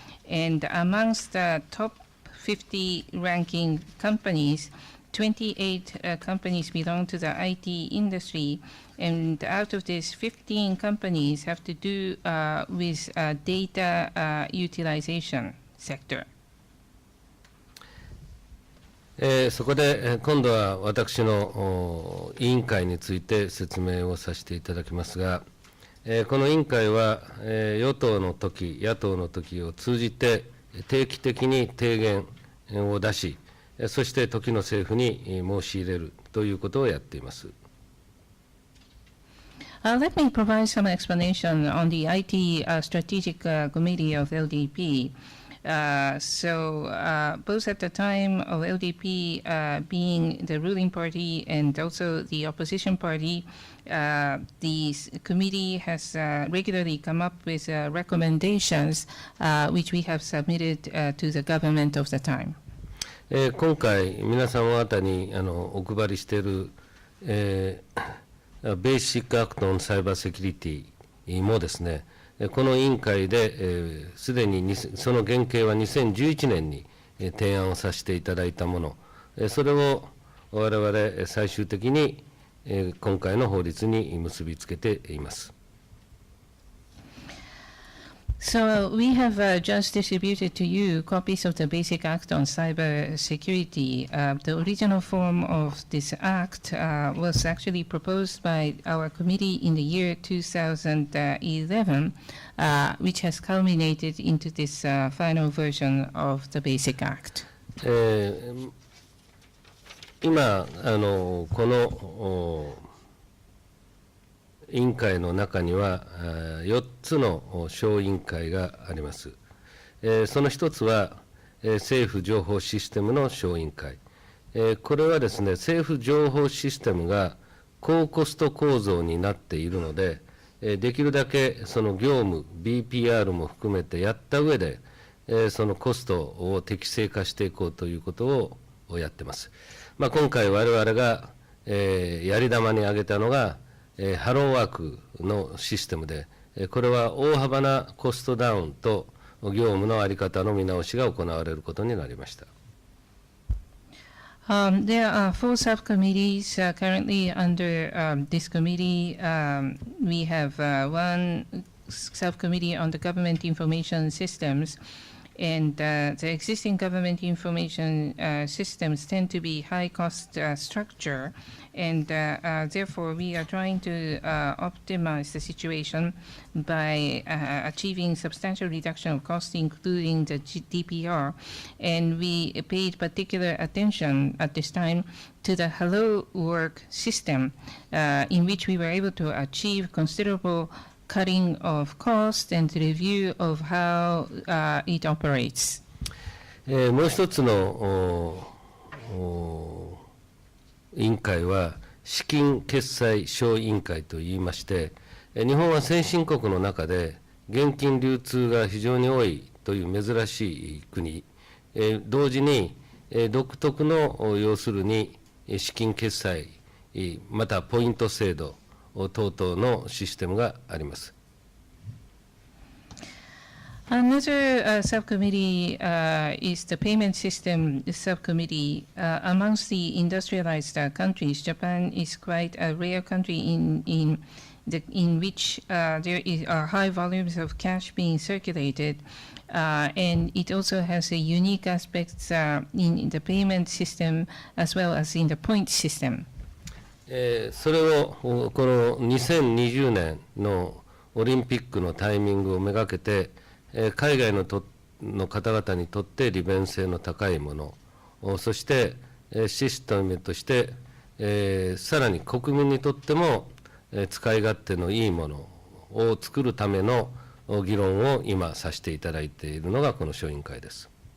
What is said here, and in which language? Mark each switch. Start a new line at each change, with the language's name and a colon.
English: And amongst the top 50 ranking companies, 28 companies belong to the IT industry, and out of these, 15 companies have to do with data utilization sector.
Japanese: そこで今度は私の委員会について説明をさせていただきますが、この委員会は与党の時、野党の時を通じて定期的に提言を出し、そして時の政府に申し入れるということをやっています。
English: Let me provide some explanation on the IT Strategic Committee of LDP. Both at the time of LDP being the ruling party and also the opposition party, the committee has regularly come up with recommendations which we have submitted to the government of the time.
Japanese: 今回皆様方にお配りしている、Basic Act on Cybersecurity もですね、この委員会ですでにその原型は2011年に提案をさせていただいたもの、それを我々最終的に今回の法律に結びつけています。
English: So we have just distributed to you copies of the Basic Act on Cybersecurity. The original form of this act was actually proposed by our committee in the year 2011, which has culminated into this final version of the Basic Act.
Japanese: 今この委員会の中には4つの小委員会があります。その一つは政府情報システムの小委員会。これはですね、政府情報システムが高コスト構造になっているので、できるだけその業務、BPR も含めてやった上で、そのコストを適正化していこうということをやってます。今回我々がやり玉に挙げたのが、ハローワークのシステムで、これは大幅なコストダウンと業務の在り方の見直しが行われることになりました。
English: There are 4 subcommittees currently under this committee. We have one subcommittee on the government information systems. And the existing government information systems tend to be high-cost structure, and therefore we are trying to optimize the situation by achieving substantial reduction of cost, including the DPR. And we paid particular attention at this time to the Hello Work system, in which we were able to achieve considerable cutting of cost and review of how it operates.
Japanese: もう一つの委員会は資金決済小委員会といいまして、日本は先進国の中で現金流通が非常に多いという珍しい国、同時に独特の要するに資金決済またポイント制度等々のシステムがあります。
English: Another subcommittee is the payment system subcommittee. Amongst the industrialized countries, Japan is quite a rare country in which there are high volumes of cash being circulated, and it also has a unique aspects in the payment system as well as in the point system.
Japanese: それをこの2020年のオリンピックのタイミングをめがけて、海外の方々にとって利便性の高いもの、そしてシステムとして、さらに国民にとっても使い勝手のいいものを作るための議論を今させていただいているのがこの小委員会です。